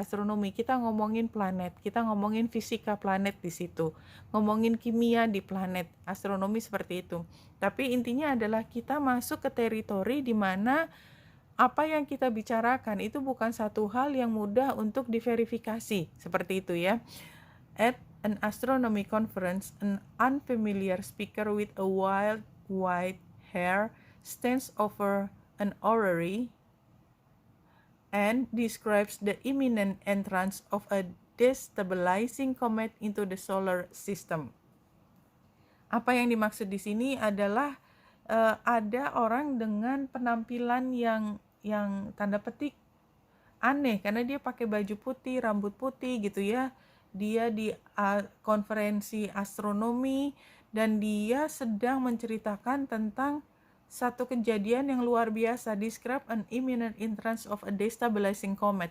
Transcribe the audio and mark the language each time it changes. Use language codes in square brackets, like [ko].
[id] Astronomi, kita ngomongin planet, kita ngomongin fisika planet di situ, ngomongin kimia di planet, astronomi seperti itu. Tapi intinya adalah kita masuk ke teritori di mana apa yang kita bicarakan itu bukan satu hal yang mudah untuk diverifikasi, seperti itu ya. [en] At an astronomy conference, an unfamiliar speaker with a wild white hair stands over an orrery and describes the imminent entrance of a destabilizing comet into the solar system. [id] Apa yang dimaksud di sini adalah ada orang dengan penampilan yang tanda petik aneh, karena dia pakai baju putih, rambut putih gitu ya. Dia di konferensi astronomi dan dia sedang menceritakan tentang satu kejadian yang luar biasa, [en] describe an imminent entrance of a destabilizing comet.